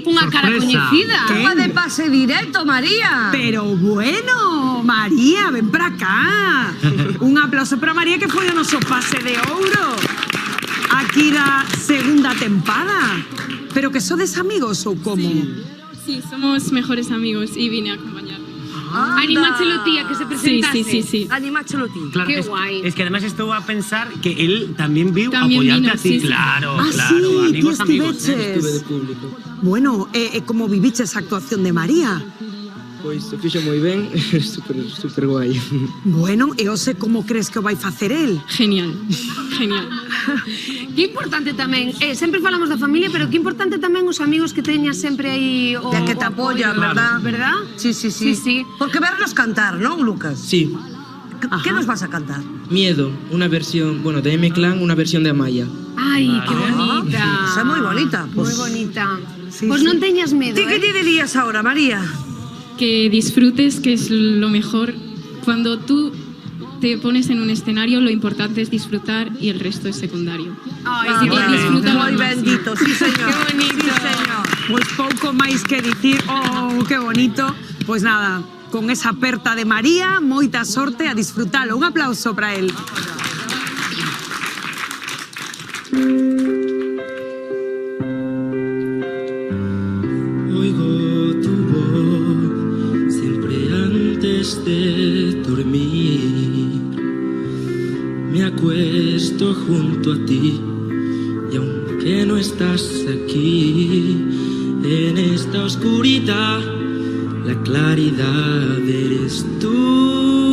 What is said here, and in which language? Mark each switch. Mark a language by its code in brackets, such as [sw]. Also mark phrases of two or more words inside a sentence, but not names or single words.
[gl] Unha cara coñecida. Unha de pase directo, María. Pero bueno, María, ven para acá. Un aplauso para María, que foi o noso pase de ouro. Aquí da segunda tempada. Pero que sodes amigos ou como? [es] Sí, somos mejores amigos y vine a acompañar. [gl] Animáchelo, tía, que se presentase. Sí. Animáchelo, tía. Claro, [es] Qué es, guay. es que además estuvo a pensar que él también vio También apoyarte vino, a ti. sí, sí. Claro, Ah, claro. sí, amigos, [gl] ti [es] amigos. [gl] estiveches. [es] Estuve de público. [gl] Bueno, como viviches a actuación de María? Pois se fixo moi ben, super guai. Bueno, e hoxe como crees que o vai facer el? Genial. Que importante tamén, sempre falamos da familia, pero que importante tamén os amigos que teñas sempre aí o [es] Ya que te apoyan, [gl] apoio, [es] ¿verdad? ¿verdad? Sí. Sí. Porque vernos cantar, ¿no, Lucas? Sí. ¿Qué nos vas a cantar? [gl] Miedo, unha versión, bueno, de M-Clan, unha versión de Amaya. [es] Ay, qué bonita. [gl] Esa é moi bonita. Moi bonita. Sí, [es] Pues sí. [gl] non teñas medo, [es] ¿Qué te dirías ahora, María? Que disfrutes, que es lo mejor. Cuando tú te pones en un escenario, lo importante es disfrutar y el resto es secundario. Así que disfrútalo al [gl] Moi [es] máximo. [gl] bendito, sí, señor. [es] Qué bonito. Sí, señor. [gl] Pois pouco máis que dicir. Oh, que bonito. Pois nada, con esa aperta de María, moita sorte a disfrutalo. [es] Un aplauso para él. Oigo tu voz siempre antes de dormir. Me acuesto junto a ti y aunque no estás aquí, en esta oscuridad, la claridad eres tú.